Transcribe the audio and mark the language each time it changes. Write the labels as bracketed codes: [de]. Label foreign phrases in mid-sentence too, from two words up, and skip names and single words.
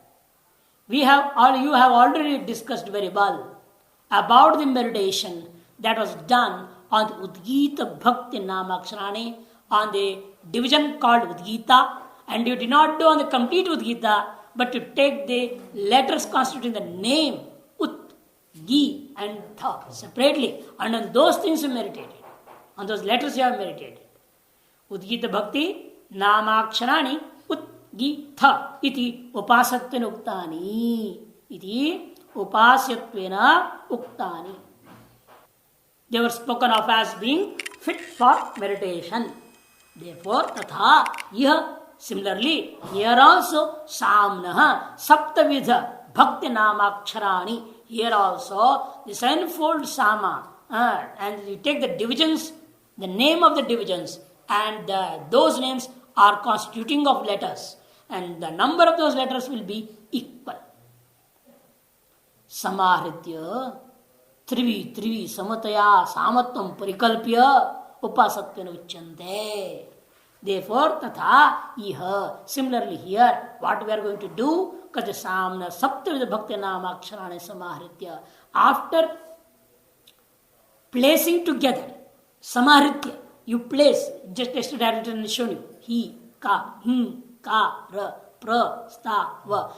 [en] You have already discussed very well about the meditation that was done on the [sa] Udgita Bhakti Namaksharani, [en] on the division called Udgita, and you did not do on the complete Udgita, but you take the letters constituting the name Ut, Gi and Tha separately, and on those things you meditated. On those letters you have meditated. [sa] Udgita Bhakti Namaksharani Udgita iti upasatvena uktani. Iti upasatvena uktani. [en] They were spoken of as being fit for meditation. Therefore, [sa] tatha yah. [en] Similarly, here also [sa] Samnaha Saptavidha Bhakti Namaksharani. [en] Here also the sevenfold Sama. And you take the divisions, the name of the divisions, and those names are constituting of letters. And the number of those letters will be equal. [sa] Samahritya Trivi Samataya Samatvam Parikalpya Upasatvena Uchyante. Therefore, tatha iha. [en] Similarly here, what we are going to do, because the [sa] Samna Saptavidha Bhakti Namaksharani Samahritya. [en] After placing together, Samahritya, you place, just yesterday I had shown you, Hi, Ka, Him, Ka, Ra, Pra, Sta, Va.